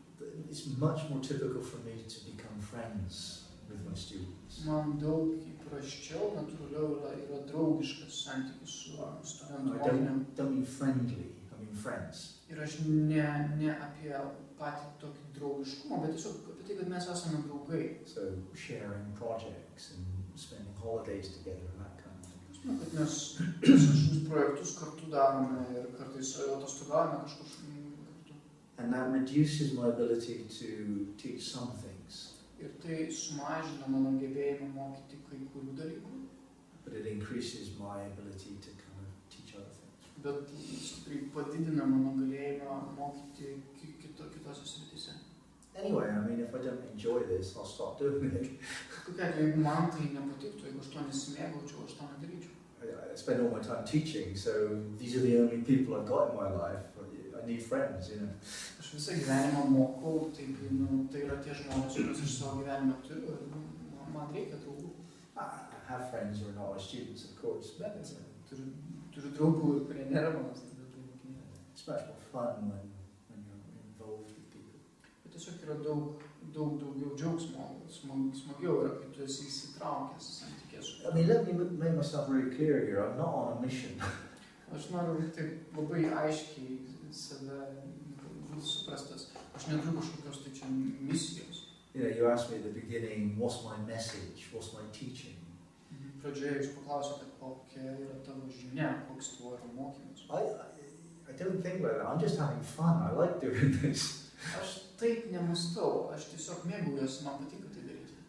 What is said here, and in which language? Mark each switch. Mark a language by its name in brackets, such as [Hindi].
[English] But it's much more typical for me to become friends with my students. [Lithuanian] Man daug įprasčiau, natūraliau yra draugiškas santykis su studentų [English] I don't mean friendly, I mean friends. [Lithuanian] Ir aš ne apie patį tokį draugiškumą, bet tiesiog apie tai, kad mes esame draugai. [English] So sharing projects and spending holidays together and that kind of thing. [Lithuanian] Aš manau, kad mes kažkokius projektus kartu darome ir kartais atostogaujame kažkur kartu. [English] And that reduces my ability to teach some things. [Lithuanian] Ir tai sumažina mano gebėjimą mokyti kai kurių dalykų. [English] But it increases my ability to kind of teach other things. [Lithuanian] Bet stipriai padidina mano galėjimą mokyti kitose srityse. [English] Anyway, I mean, if I don't enjoy this, I'll stop doing it. [Lithuanian] Kokia, jeigu man tai nepatiktų, jeigu aš to nesimėgaučiau, aš to nedaryčiau. [English] I spend all my time teaching, so these are the only people I've got in my life. I need friends, you know. [Lithuanian] Aš visą gyvenimą mokau, tai yra tie žmonės, kuriuos aš savo gyvenime turiu, ir man reikia draugų. [English] I have friends who are not my students, of course. [Lithuanian] Bet turiu draugų, kurie nėra mano studentų mokiniai. [English] It's much more fun when you're involved with people. [Lithuanian] Bet tiesiog yra daug daugiau džiaugsmo, smagiau yra, kai tu esi įsitraukęs santykės. [English] I mean, let me make myself very clear here. I'm not on a mission. [Lithuanian] Aš noriu taip labai aiškiai save suprastas. Aš neturiu kažkokios tai čia misijos. [English] asked me at the beginning, what's my message, what's my teaching? [Lithuanian] Pradžioje jūs paklausėte, kokia yra tavo žinia, koks tavo yra mokymas. [English] I don't think like that. I'm just having fun. I like doing this. [Lithuanian] Aš taip nemąstau, aš tiesiog mėgaujuosi, man patinka tai daryti.